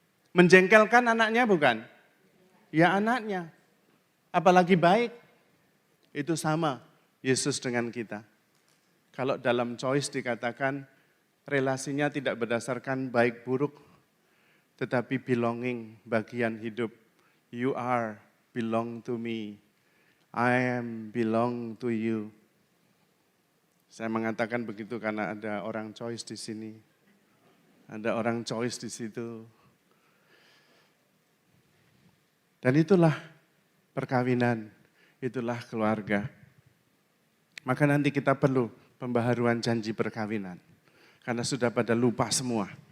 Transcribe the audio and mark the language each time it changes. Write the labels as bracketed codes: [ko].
[id] Menjengkelkan anaknya bukan? Ya anaknya. Apalagi baik. Itu sama Yesus dengan kita. Kalau dalam choice dikatakan relasinya tidak berdasarkan baik buruk, tetapi belonging, bagian hidup. [en] You are belong to me, I am belong to you. [id] Saya mengatakan begitu karena ada orang choice di sini, ada orang choice di situ. Dan itulah perkawinan, itulah keluarga. Maka nanti kita perlu pembaharuan janji perkawinan. Karena sudah pada lupa semua.